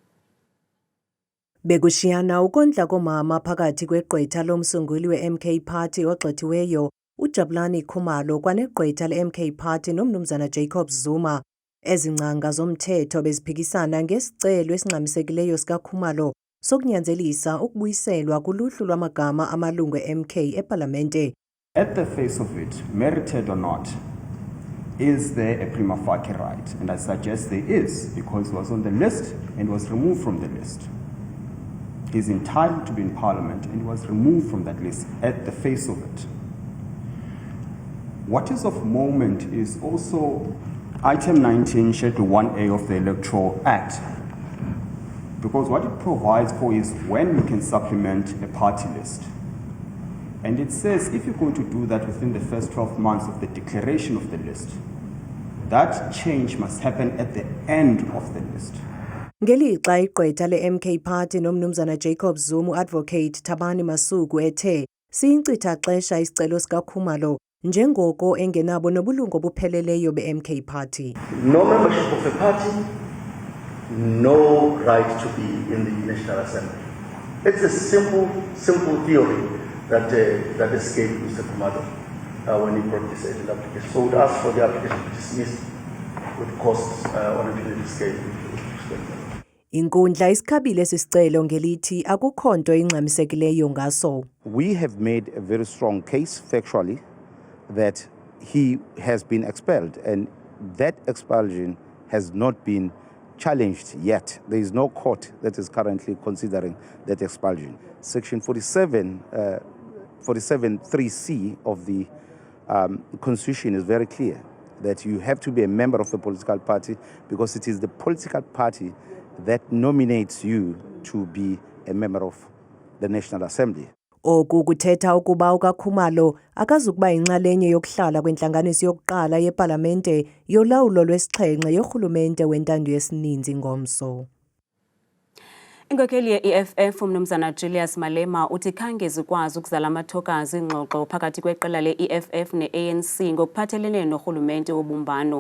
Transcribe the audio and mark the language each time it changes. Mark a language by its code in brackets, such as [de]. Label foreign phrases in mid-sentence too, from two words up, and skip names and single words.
[xh] Bekushiyana ukondla komama phakathi kwegqwetha lomsunguli we-MK Party ogxothiweyo uJabulani Khumalo kwanegqwetha le-MK Party nomnumzana Jacob Zuma. Ezincanga zomthetho beziphikisana ngesicelo esingxamisekileyo sikaKhumalo sokunyanzelisa ukubuyiselwa kuluhlu lwamagama amalungu e-MK epalamente. [en] At the face of it, merited or not, is there a prima facie right? And I suggest there is, because he was on the list and was removed from the list. He's entitled to be in Parliament and he was removed from that list at the face of it. What is of moment is also item 19, Schedule 1A of the Electoral Act. Because what it provides for is when you can supplement a party list. And it says if you're going to do that within the first 12 months of the declaration of the list, that change must happen at the end of the list. [xh] Ngelixa igqwetha le-MK Party nomnumzana Jacob Zuma advocate Thabani Masuku ethe siyincitha xesha isicelo sikaKhumalo njengoko engenabo nobulungu obupheleleyo be-MK Party. [en] No membership of the party, no right to be in the National Assembly. It's a simple theory that escaped Mr. Khumalo when he brought this application. So we'd ask for the application to be dismissed with costs on a punitive scale. [xh] Inkundla isikhabile sisicelo ngelithi akukho nto ingxamisekileyo ngaso. [en] We have made a very strong case factually that he has been expelled, and that expulsion has not been challenged yet. There is no court that is currently considering that expulsion. Section 47(3)(c) of the Constitution is very clear that you have to be a member of a political party because it is the political party that nominates you to be a member of the National Assembly. [xh] Oku kuthetha ukuba ukaKhumalo akazukuba inxalenye yokuhlala kwentlanganiso yokuqala yePalamente yolawulo lwesixhenxe yorhulumente wentando yesininzi ngomso. Inkokheli ye-EFF umnumzana Julius Malema uthi khange zikwazi ukuzala amathokazi ingxoxo phakathi kweqela le-EFF ne-ANC ngokuphathelene norhulumente wobumbano.